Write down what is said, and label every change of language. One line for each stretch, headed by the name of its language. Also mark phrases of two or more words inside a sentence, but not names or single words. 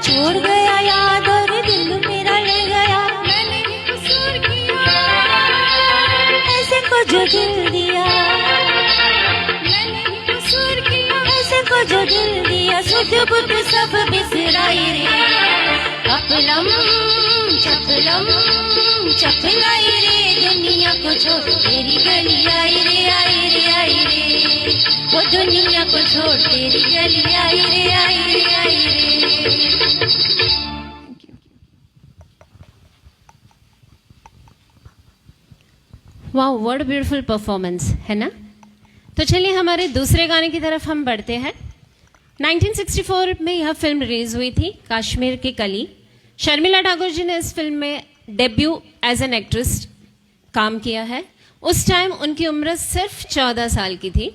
Hindi: छोड़ गया याद और दिल मेरा ले गया। मैंने ही कसूर किया ऐसे को जो दिल दिया, मैंने ही कसूर किया ऐसे को जो दिल दिया। सुध बुध सब बिसराई रे। अपलम चपलम चपलाई रे दुनिया को छोड़ तेरी गली आई रे आई रे आई रे। वो दुनिया को छोड़ तेरी गली आई रे आई रे आई रे।
English: wow, what beautiful performance
Hindi: है ना। तो चलिए हमारे दूसरे गाने की तरफ हम बढ़ते हैं। 1964 में यह फिल्म रिलीज हुई थी, कश्मीर की कली। शर्मिला ठाकुर जी ने इस फिल्म में
English: debut as an actress
Hindi: काम किया है। उस टाइम उनकी उम्र सिर्फ 14 साल की थी।